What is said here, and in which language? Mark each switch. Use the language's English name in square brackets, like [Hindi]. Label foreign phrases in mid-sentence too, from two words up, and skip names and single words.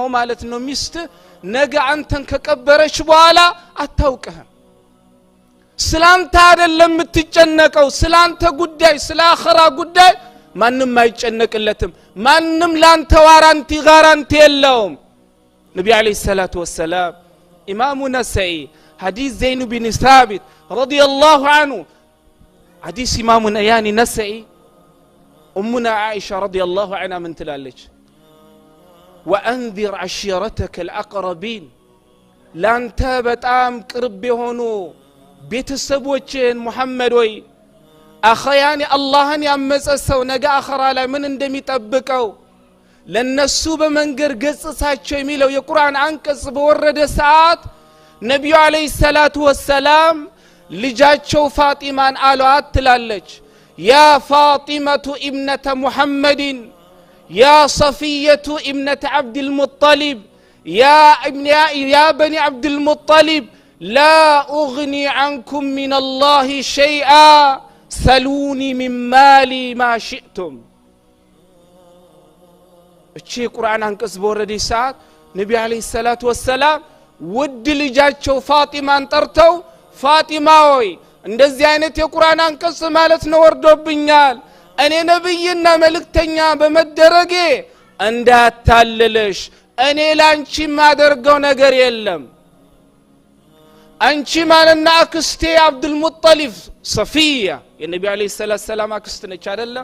[Amharic] ማለት ነው ሚስት ነገ አንተን ከቀበረች በኋላ አታውቅህም። ስላንተ አይደለም የምትጨነቀው ስላንተ ጉዳይ ስለ አኺራ ጉዳይ ማንም አይጨነቅለትም። ማንም ላንተ ጋራንቲ የለውም። ነብዩ [Arabic] عليه الصلاة والسلام [Amharic] ኢማሙ ነሰኢ ሐዲስ ዘይኑ ቢን ሳቢት [Arabic] رضي الله عنه [Amharic] ሐዲስ ኢማሙ ያኒ ነሰኢ ኡሙና ዓኢሻ [Arabic] رضي الله عنها [Amharic] ምን ትላለች? [Arabic] وأنذر عشيرتك الأقربين لانت [Amharic] በጣም ቅርብ የሆኑ ቤተሰቦችን ሙሐመድ ወይ አኺያኒ አላህን ያመፀሰው ነገ አኺራ ላይ ምን እንደሚጠብቀው ለነሱ በመንገር ገጽሳቸው የሚለው የቁርአን አንቀጽ በወረደ ሰዓት ነብዩ [Arabic] عليه الصلاة والسلام [Amharic] ልጃቸው ፋጢማን አሏት ትላለች [Arabic] يا فاطمة بنت محمد يا صفية ابنة عبد المطلب يا بني عبد المطلب لا أغني عنكم من الله شيئا سلوني من مالي ما شئتم። [Amharic] እቺ ቁርአን አንቀጽ በወረደ ሰዓት ነቢ [Arabic] عليه الصلاة والسلام [Amharic] ውድ ልጃቸው ፋጢማን ጠርተው ፋጢማ ሆይ እንደዚህ አይነት የቁርአን አንቀጽ ማለት ነው ወርዶብኛል፣ እኔ ነብይና መልእክተኛ በመደረጌ እንዳታለለሽ፣ እኔ ላንቺ ማደርገው ነገር የለም። አንቺ ማለና አክስቴ አብዱል ሙጠሊብ ሰፊያ የነቢ [Arabic] عليه السلام [Amharic] አክስት ነች አይደለም?